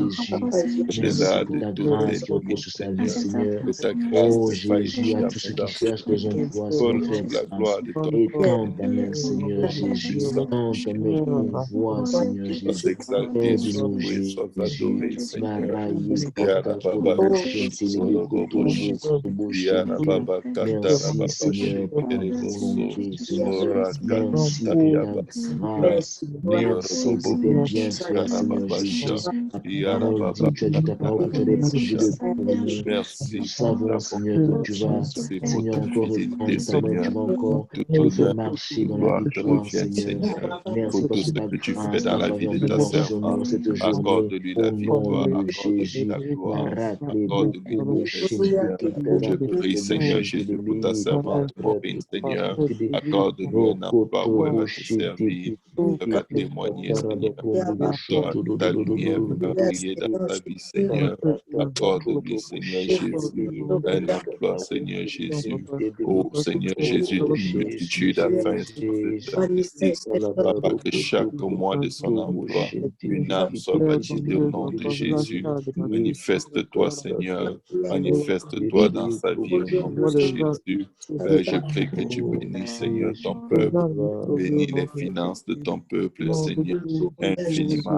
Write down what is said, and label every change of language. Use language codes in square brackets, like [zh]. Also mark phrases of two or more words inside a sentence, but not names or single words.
[fr] Jésus. Merci Aide-la pour de ta toutes les grâce qui repose nuits, sur sa vie, Seigneur. Seigneur. Que ta grâce Oh ne faille Jésus, à tous jamais ceux qui dans sa cherchent des vie. emplois, Pour Seigneur, fais la grâce. gloire de ton nom, Étends ta Seigneur. main, Seigneur Au nom Jésus. puissant de Étends ta main Jésus. pour voir, Seigneur Sois Jésus. exalté, sois Aide-nous, loué, sois Jésus. adoré, Seigneur. Baraye Yara kata baba korobo kata shentelebe solo bobo kotorobo shiki. korobo Yara shente. baba kata Merci baba Seigneur shiki pour ta reboso. volonté, Seigneur. Ora Merci kata pour ta yabasika. grâce. Yoro Merci bobo pour tes boshika bienfaits, Seigneur baba Jésus. sha. Ta Yara parole baba dit, tu as dit ta parole que tu as des baba projets sha. de pour nous. Nous Merci pour savons, ta Seigneur, que tu bonté. vas, Merci pour Seigneur, ta encore fidélité, étendre ta main, tu Seigneur. vas encore Tout nous faire honneur, marcher toute dans la gloire te victoire, revienne, Seigneur. Seigneur. Merci Pour tout parce que ce ta que tu fais grâce, dans ta la vie faveur de ta demeure sur nous servante. cette journée. Accorde-lui la Au nom victoire, de accorde-lui Jésus. la gloire, Narate accorde-lui boko la bo paix, Seigneur. shente kata Je prie, koro bo Seigneur shente Jésus, pour ta lebe servante Maureen, katarate Seigneur. shente de Accorde-lui un emploi où elle rokoto va te shente servir, où elle va témoigner, kataraba Seigneur. kondo bo shonto do Ta do do do do lumière do va do do briller dans sa vie, Seigneur. Accorde-lui, Seigneur Jésus, un emploi, Seigneur Jésus. Oh, Seigneur Jésus, Oh une multitude Jésus, afin de Jésus, t'investisse. Papa, que Alabarokoto chaque mois de son koto bo emploi, shente une âme lebe soit baptisée au nom de Jésus. Manifeste-toi, Seigneur. Manifeste-toi dans sa vie au nom de Jésus. Père, je prie que tu Oh bénisses, Seigneur, ton Jésus, peuple. Bénis les Baba, finances de ton peuple, Seigneur, Jésus,